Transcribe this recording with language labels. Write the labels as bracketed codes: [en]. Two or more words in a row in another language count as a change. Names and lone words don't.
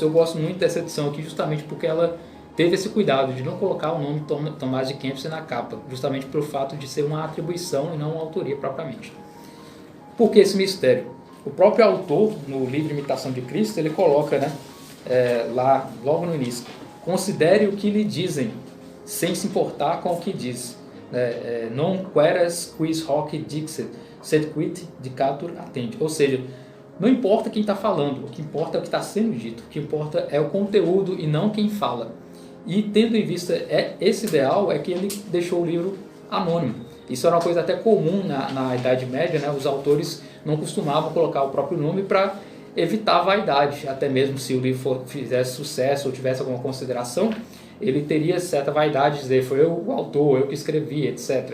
[pt] Eu gosto muito dessa edição aqui justamente porque ela teve esse cuidado de não colocar o nome Tomás de Kempis na capa, justamente pelo fato de ser uma atribuição e não uma autoria propriamente. Por que esse mistério? O próprio autor, no livro Imitação de Cristo, ele coloca, né, lá, logo no início, considere o que lhe dizem, sem se importar com o que diz. [la] Non queras quis hoc dixit, sed quid dicatur attendi. [pt] Ou seja, não importa quem está falando, o que importa é o que está sendo dito, o que importa é o conteúdo e não quem fala. E tendo em vista esse ideal, é que ele deixou o livro anônimo. Isso era uma coisa até comum na Idade Média, né? Os autores não costumavam colocar o próprio nome para evitar a vaidade, até mesmo se o livro fizesse sucesso ou tivesse alguma consideração, ele teria certa vaidade de dizer, foi eu o autor, eu que escrevi, etc.